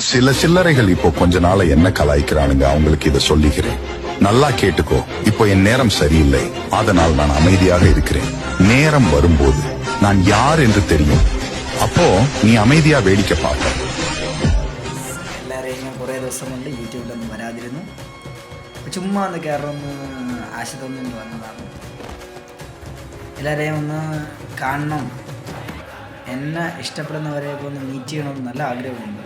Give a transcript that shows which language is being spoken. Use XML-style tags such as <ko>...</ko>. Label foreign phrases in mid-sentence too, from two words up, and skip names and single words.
<ta>சில சில்லறைகள் இப்போ கொஞ்ச நாள என்ன கலாய்க்கிறானுங்க, அவங்களுக்கு இதை சொல்லிக்கிறேன். நல்லா கேட்டுக்கோ. இப்போ என் நேரம் சரியில்லை, அதனால் நான் அமைதியாக இருக்கிறேன். நேரம் வரும்போது நான் யார் என்று தெரியும், அப்போ நீ அமைதியா வேடிக்கை பார்க்க.</ta> <ml>എല്ലാവരെയും കുറേ ദിവസം കൊണ്ട് യൂട്യൂബിലൊന്നും വരാതിരുന്നു. ചുമ്മാ ഒന്ന് കയറൊന്ന് ആശ തോന്നിട്ട് വന്നതാണ്. എല്ലാവരെയും ഒന്ന് കാണണം, എന്നെ ഇഷ്ടപ്പെടുന്നവരെയൊക്കെ ഒന്ന് മീറ്റ് ചെയ്യണമെന്ന് നല്ല ആഗ്രഹമുണ്ട്.</ml>